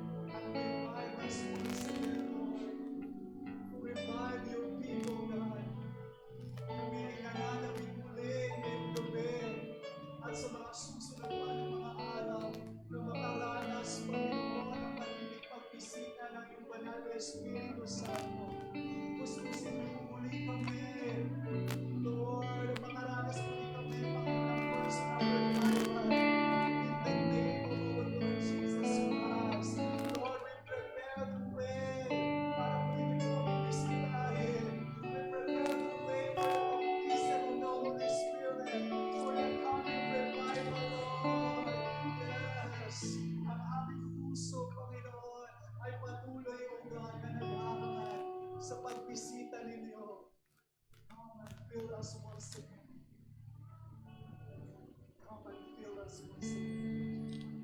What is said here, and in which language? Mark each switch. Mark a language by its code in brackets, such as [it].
[en] At revive us once again, Lord. Revive your people, God. [tl] Kami ay nananabik muli ngayong gabi at sa mga susunod pa ng mga araw na makaranas, Panginoon, ang malilig pagbisita ng iyong banal na Espiritu Santo. Gustusin mo muli kami, Lord, makaranas muli kami, Panginoon, [en] personal revival. In the name of our Lord Jesus Christ, Lord, we prepare the way [tl] para muli niyo kami bisitahin. [en] We prepare the way for the baptism of the Holy Spirit, for the coming revival, Lord. [tl] Yes, ang aming puso, Panginoon, ay patuloy, [en] O God, [tl] na nag-aangat sa pagbisita ninyo. [en] Come and fill us once again. Come and fill us once again.